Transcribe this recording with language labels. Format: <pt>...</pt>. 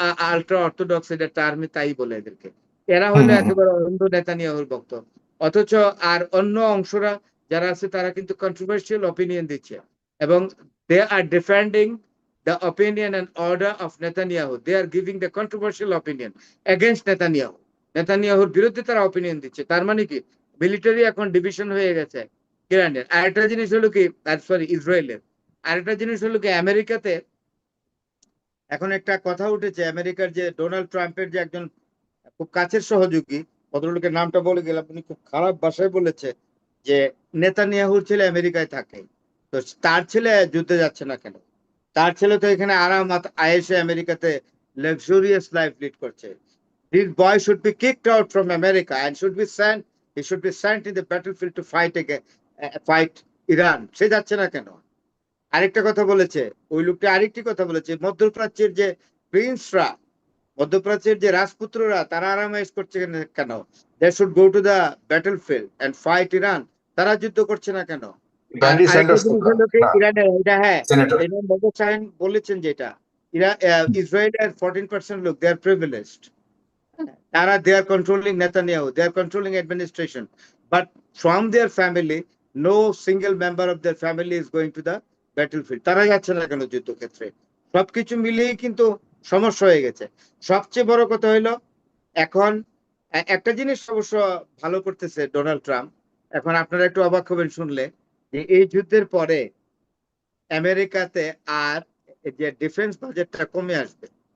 <bn>Ultra orthodox, এটা টার্মে তাই বলে এদেরকে। এরা হলো একেবারে অন্ধ নেতানিয়াহুর ভক্ত। অথচ আর অন্য অংশরা যারা আছে তারা কিন্তু কন্ট্রোভার্সিয়াল অপিনিয়ন দিচ্ছে এবং</bn> <en>They are defending the opinion and order of Netanyahu. They are giving the controversial opinion against Netanyahu.</en> <bn>নেতানিয়াহুর বিরুদ্ধে তারা অপিনিয়ন দিচ্ছে। তার মানে কি, মিলিটারি এখন ডিভিশন হয়ে গেছে ইরানের। আরেকটা জিনিস হলো কি, সরি, ইসরায়েলের আরেকটা জিনিস হলো কি, আমেরিকাতে এখন একটা কথা উঠেছে, আমেরিকার যে ডোনাল্ড ট্রাম্পের যে একজন খুব কাছের সহযোগী, ভদ্রলোকের নামটা বলে গেলাম, উনি খুব খারাপ ভাষায় বলেছে যে নেতানিয়াহুর ছেলে আমেরিকায় থাকে, তো তার ছেলে যুদ্ধে যাচ্ছে না কেন? তার ছেলে তো এখানে আরামাত আয়েশে আমেরিকাতে লাক্সারিয়াস লাইফ লিড করছে।</bn> <en>This boy should be kicked out from America and should be sent. He should be sent in the battlefield to fight Iran.</en> <bn>সে যাচ্ছে না কেন? আরেকটা কথা বলেছে ওই লোকটা, আরেকটি কথা বলেছে, মধ্যপ্রাচ্যের যে প্রিন্সরা, মধ্যপ্রাচ্যের যে রাজপুত্ররা, তারা আরামায়েশ করছে কেন?</bn> <en>They should go to the battlefield and fight Iran.</en> <bn>তারা যুদ্ধ করছে না কেন? আর আরেকটা জিনিস হলো কি, ইরানের, এটা হ্যাঁ, এটা মোহাম্মদ শাহিন বলেছেন যেটা, ইসরায়েলের 14% লোক,</bn> <en>they are privileged.</en> <bn>তারা,</bn> <en>they are controlling Netanyahu, they are controlling administration, but from their family no single member of their family is going to the battlefield.</en> <bn>তারা যাচ্ছে না কেন যুদ্ধক্ষেত্রে? সবকিছু মিলিয়ে কিন্তু সমস্যা হয়ে গেছে। সবচেয়ে বড় কথা হলো, এখন একটা জিনিস অবশ্য ভালো করতেছে ডোনাল্ড ট্রাম্প। এখন আপনারা একটু অবাক হবেন শুনলে যে এই যুদ্ধের পরে আমেরিকাতে আর যে ডিফেন্স বাজেটটা কমে আসবে।</bn>